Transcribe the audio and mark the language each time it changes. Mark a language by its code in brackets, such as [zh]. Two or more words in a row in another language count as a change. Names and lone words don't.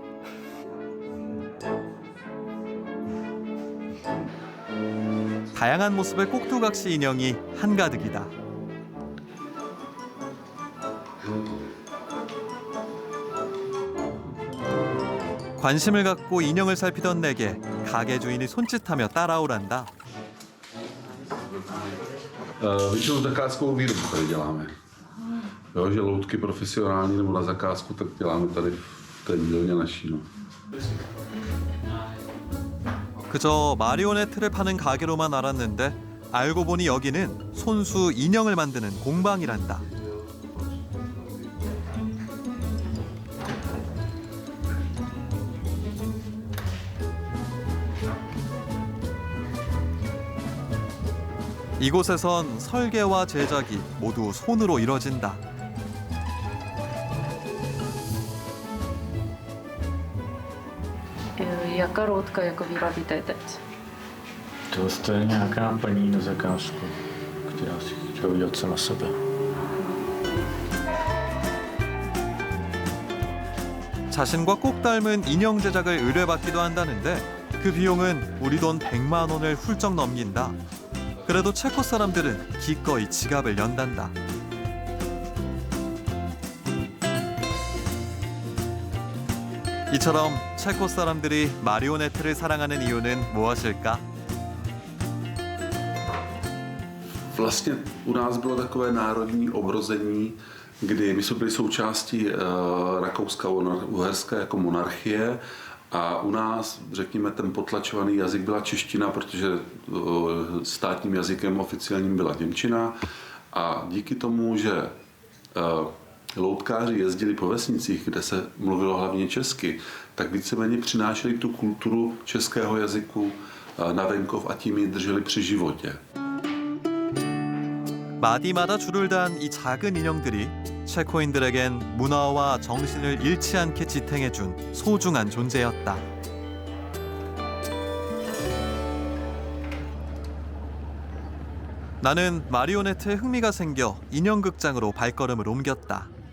[ko] 다양한 모습의 꼭두각시 인형이 한가득이다. 관심을 갖고 인형을 살피던 내게 가게 주인이 손짓하며 따라오란다. [cs] Většinou zakázkovou výrobu tady děláme. Jo, že loutky profesionální nebo na zakázku, tak děláme tady v té dílně naší. No. [ko] 그저 마리오네트를 파는 가게로만 알았는데 알고 보니 여기는 손수 인형을 만드는 공방이란다. 이곳에선 설계와 제작이 모두 손으로 이뤄진다. [cs] Jaká loutka jako vyrobíte teď? To je nějaká paní na zakázku, která si chtěla udělat sama sebe. [ko] 자신과 꼭 닮은 인형 제작을 의뢰받기도 한다는데 그 비용은 우리 돈 100만 원을 훌쩍 넘긴다. 그래도 체코 사람들은 기꺼이 지갑을 연단다. 이처럼 체코 사람들이 마리오네트를 사랑하는 이유는 무엇일까? [cs] Vlastně u nás bylo takové národní obrození, kdy my jsme byli součástí Rakouska-Uherska jako monarchie a u nás, řekněme, ten potlačovaný jazyk byla čeština, protože státním jazykem oficiálním byla němčina a díky tomu, že loutkáři jezdili po vesnicích, kde se mluvilo hlavně česky, tak víceméně přinášeli tu kulturu českého jazyku na venkov a tím ji drželi při životě. [ko] 마디마다 줄을 단 이 작은 인형들이 체코인들에겐 문화와 정신을 잃지 않게 지탱해준 소중한 존재였다. 나는 마리오네트에 흥미가 생겨 인형극장으로 발걸음을 옮겼다.